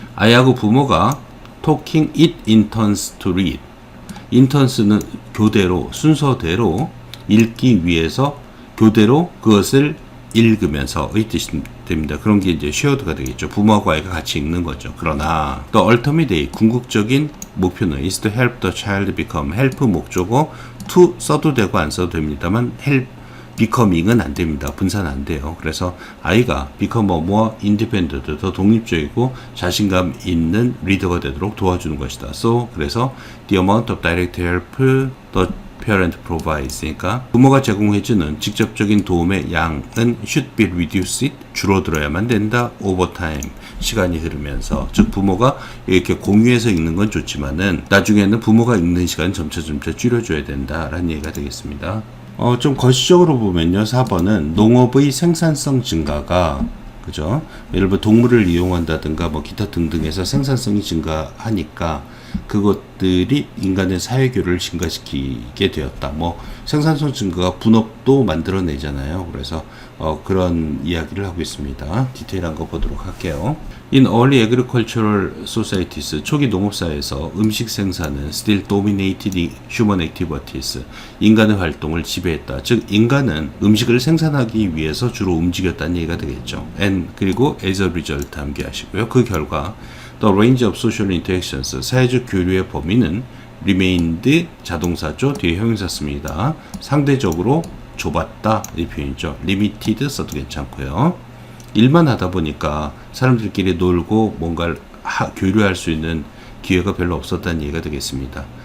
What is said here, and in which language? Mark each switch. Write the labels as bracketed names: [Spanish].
[Korean] 아이하고 부모가 [English] talking it in turns to read. [Korean] 인턴스는 교대로 순서대로 읽기 위해서 교대로 그것을 읽으면서의 뜻이 됩니다. 그런 게 이제 shared가 되겠죠. 부모하고 아이가 같이 읽는 거죠. [English] 그러나 the ultimate aim, [Korean] 궁극적인 목표는 [English] is to help the child become. [Korean] help 목적어 to 써도 되고 안 써도 됩니다만 help becoming은 안 됩니다. 분사는 안 돼요. 그래서 아이가 [English] become a more independent, [Korean] 더 독립적이고 자신감 있는 리더가 되도록 도와주는 것이다. [English] So, 그래서 the amount of direct help the parent provides. [Korean] 그러니까 부모가 제공해주는 직접적인 도움의 양은 [English] should be reduced, [Korean] 줄어들어야만 된다. [English] over time, [Korean] 시간이 흐르면서. 즉 부모가 이렇게 공유해서 읽는 건 좋지만은 나중에는 부모가 읽는 시간 점차 줄여줘야 된다라는 얘기가 되겠습니다. 좀 거시적으로 보면요. 4번은 농업의 생산성 증가가 그죠? 예를 들어 동물을 이용한다든가 뭐 기타 등등해서 생산성이 증가하니까 그것들이 인간의 사회교를 증가시키게 되었다. 뭐 생산성 증가가 분업도 만들어내잖아요. 그래서 그런 이야기를 하고 있습니다. 디테일한 거 보도록 할게요. [English] In early agricultural societies, [Korean] 초기 농업사회에서 음식 생산은 [English] still dominated human activities, [Korean] 인간의 활동을 지배했다. 즉 인간은 음식을 생산하기 위해서 주로 움직였다는 얘기가 되겠죠. And 그리고 [English] as a result [Korean] 암기하시고요. 그 결과 [English] the range of social interactions, [Korean] 사회적 교류의 범위는 [English] remained [Korean] 자동사죠. 뒤에 형용사 씁니다. 상대적으로 좁았다 이 표현이죠. limited 써도 괜찮고요. 일만 하다 보니까 사람들끼리 놀고 뭔가를 교류할 수 있는 기회가 별로 없었다는 얘기가 되겠습니다.